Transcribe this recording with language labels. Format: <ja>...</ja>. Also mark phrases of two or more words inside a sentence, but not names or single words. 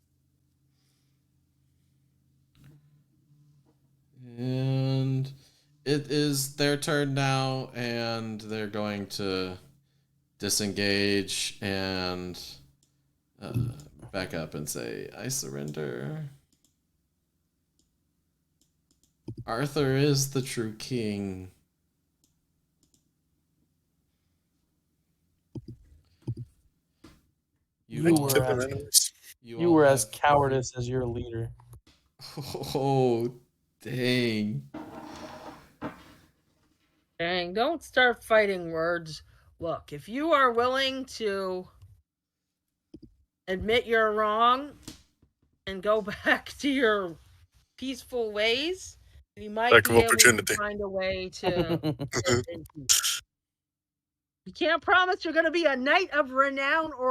<en>And it is their turn now, and they're going to disengage and back up and say, I surrender. Arthur is the true king. You Like were killing as- enemies. You all were as have- cowardice as your leader. Oh, dang. Dang, don't start fighting words. Look, if you are willing to admit you're wrong and go back to your peaceful ways, you might Lack be of able opportunity. to find a way to live in peace. You can't promise you're going to be a knight of renown or</en>